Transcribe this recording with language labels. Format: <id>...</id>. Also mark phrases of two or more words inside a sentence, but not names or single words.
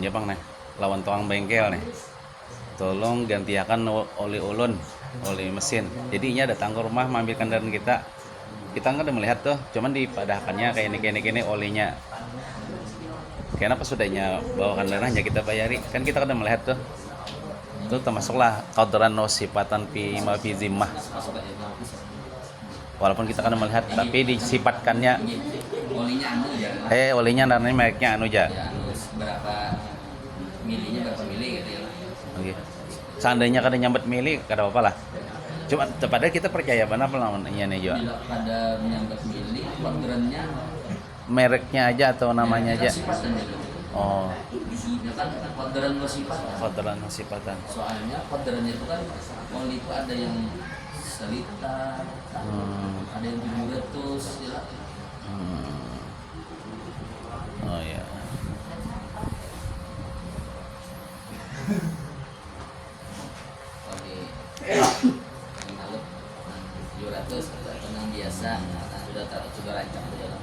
<bjn>Jepang nih lawan tukang bengkel nih tolong gantiakan oli ulun oli mesin jadinya datang ke rumah mengambil kendaraan kita nggak ada melihat tuh cuman dipadahkannya kayak ini olinya kenapa sudahnya bawa kendaraannya kita bayari kan kita udah melihat tuh itu termasuklah</bjn> <ar>قدرا وصفة فيما في الذمة</ar> <bjn>walaupun kita kan melihat tapi disifatkannya Olinya anu ya. olinya namanya mereknya anu ja Ya, anu berapa milinya berapa mili gitu ya.</bjn> <en>okay.</en> <bjn>Seandainya kada nyambet mili kada apa-apa lah cuma padahal kita percaya benar apa namanya nih Jo Bila pada menyambut mili qadrannya</bjn> <id>mereknya aja atau namanya aja sifatan gitu. oh Ya kan</id> <ar>قدرا وصفة. قدرا وصفة</ar> <id>Soalnya qadrannya itu kan oli itu ada yang selita, ada yang 700 ya. oh ya</id> <bjn>Oli yang halus 700 tenang biasa sudah rancang itu ya.</bjn>